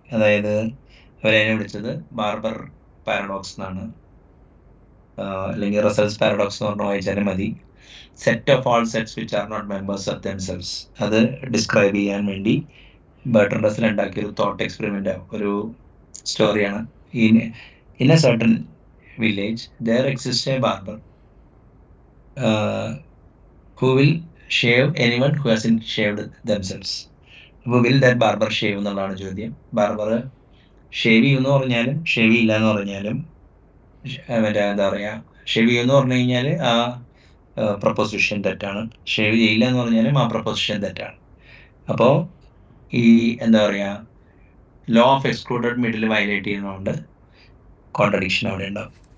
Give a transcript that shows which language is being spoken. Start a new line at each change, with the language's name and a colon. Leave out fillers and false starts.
Malayalam: അതായത് അവരതിനെ വിളിച്ചത് ബാർബർ പാരഡോക്സ് എന്നാണ്, അല്ലെങ്കിൽ റസൽസ് പാരഡോക്സ് എന്ന് പറഞ്ഞ് വായിച്ചാലും മതി.
English: set of all sets which are not members of themselves,
Malayalam: അത് ഡിസ്ക്രൈബ് ചെയ്യാൻ വേണ്ടി ബർട്ടൺ റസൽ ഉണ്ടാക്കിയ ഒരു തോട്ട് എക്സ്പെരിമെൻ്റ്, ഒരു സ്റ്റോറിയാണ്.
English: In a certain village there exists a barber who will shave anyone who hasn't shaved themselves.
Malayalam: അപ്പോൾ
English: will that barber shave
Malayalam: എന്നുള്ളതാണ് ചോദ്യം. ബാർബർ ഷേവ് ചെയ്യുമെന്ന് പറഞ്ഞാലും ഷേവ് ചെയ്യില്ല എന്ന് പറഞ്ഞാലും മറ്റേ എന്താ പറയുക, ഷേവ് ചെയ്യുമെന്ന് പറഞ്ഞു കഴിഞ്ഞാൽ ആ പ്രൊപ്പോസിഷൻ തെറ്റാണ്, ഷേവ് ചെയ്യില്ല എന്ന് പറഞ്ഞാലും ആ പ്രൊപ്പോസിഷൻ തെറ്റാണ്. അപ്പോൾ ഈ എന്താ പറയുക, law of excluded middle violate ചെയ്യുന്നതുകൊണ്ട് കോൺട്രഡിക്ഷൻ അവിടെ ഉണ്ടാവും.